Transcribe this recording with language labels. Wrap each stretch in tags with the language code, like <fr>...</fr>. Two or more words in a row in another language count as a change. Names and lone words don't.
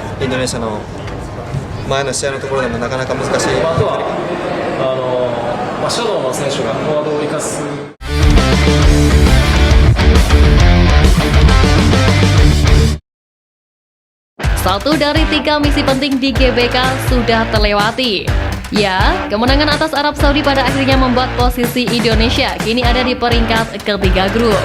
<ja>ンドネシアの前の試合のところでもなかなか難しい。あとはシャドウの選手がフォワードを生かす。</ja> <id>Satu dari 3 misi penting di GBK sudah terlewati. Ya, kemenangan atas Arab Saudi pada akhirnya membuat posisi Indonesia kini ada di peringkat ketiga grup.</id>